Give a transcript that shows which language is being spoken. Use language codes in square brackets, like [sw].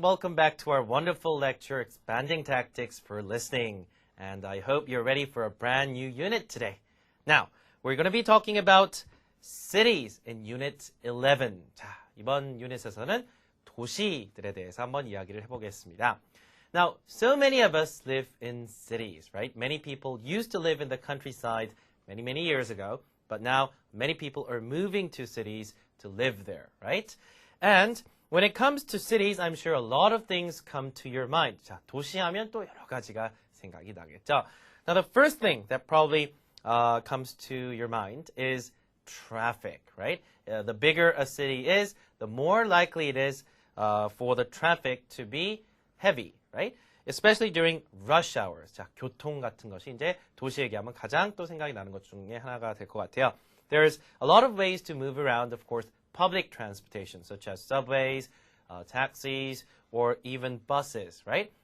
[en] Welcome back to our wonderful lecture, Expanding Tactics for Listening. And I hope you're ready for a brand new unit today. Now, we're going to be talking about cities in Unit 11. [ko] 자, 이번 유닛에서는 도시들에 대해서 한번 이야기를 해보겠습니다. [en] Now, so many of us live in cities, right? Many people used to live in the countryside many years ago, but now many people are moving to cities to live there, right? And when it comes to cities, I'm sure a lot of things come to your mind. [ko] 자, 도시하면 또 여러 가지가 생각이 나겠죠. [en] Now, the first thing that probably comes to your mind is traffic, right? The bigger a city is, the more likely it is for the traffic to be heavy, right? Especially during rush hours. [ko] 자, 교통 같은 것이 이제 도시 얘기하면 가장 또 생각이 나는 것 중에 하나가 될 것 같아요. [en] There's a lot of ways to move around, of course, public transportation, such as subways, taxis, or even buses, right?